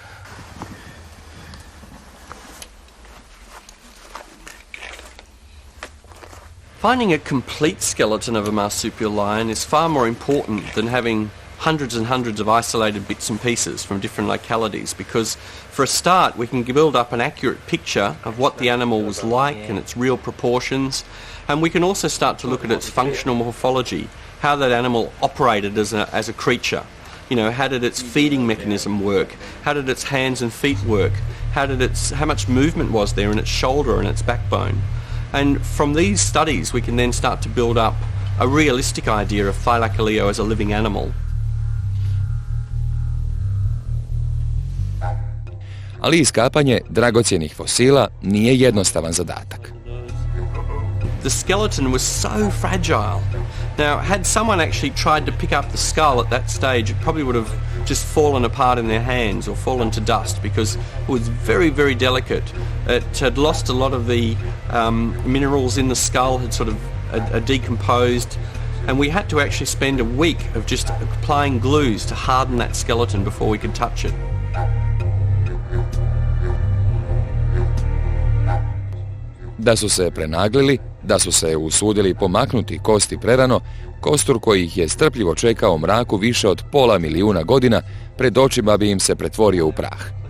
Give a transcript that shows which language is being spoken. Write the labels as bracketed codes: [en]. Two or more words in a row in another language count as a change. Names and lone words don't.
[en] Finding a complete skeleton of a marsupial lion is far more important than having hundreds and hundreds of isolated bits and pieces from different localities, because for a start we can build up an accurate picture of what the animal was like and its real proportions, and we can also start to look at its functional morphology, how that animal operated as a creature. You know, how did its feeding mechanism work? How did its hands and feet work? How much movement was there in its shoulder and its backbone? And from these studies we can then start to build up a realistic idea of Thylacoleo as a living animal. [hr] Ali iskapanje dragocjenih fosila nije jednostavan zadatak. [en] The skeleton was so fragile Now, had someone actually tried to pick up the skull at that stage, it probably would have just fallen apart in their hands or fallen to dust because it was very, very delicate. It had lost a lot of the minerals in the skull, had sort of decomposed, and we had to actually spend a week of just applying glues to harden that skeleton before we could touch it. [hr] Da su se prenaglili, da su se usudili pomaknuti kosti prerano, kostur koji ih je strpljivo čekao u mraku više od 500 milijuna godina, pred očima bi im se pretvorio u prah.